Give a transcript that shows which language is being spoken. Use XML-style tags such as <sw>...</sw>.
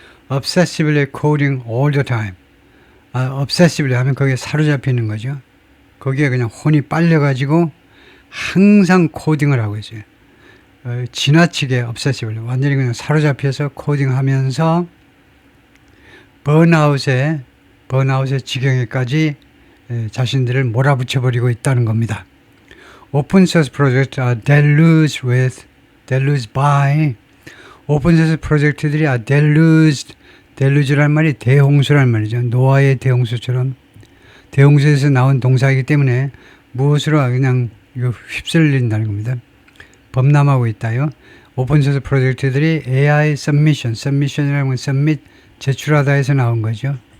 <en>obsessively coding all the time.</en> <ko>obsessively 하면 거기에 사로잡히는 거죠. 거기에 그냥 혼이 빨려가지고 항상 코딩을 하고 있어요. 지나치게 obsessively 완전히 그냥 사로잡혀서 코딩하면서 번아웃의 지경에까지 자신들을 몰아붙여버리고 있다는 겁니다.</ko> <en>Open source projects are deluged by.</en> <ko>오픈 소스 프로젝트들이 are deluge란 말이 대홍수란 말이죠. 노아의 대홍수처럼 대홍수에서 나온 동사이기 때문에 무엇으로 그냥 휩쓸린다는 겁니다. 범람하고 있다요. 오픈 소스 프로젝트들이 AI submission이라는 건 submit 제출하다에서 나온 거죠.</ko>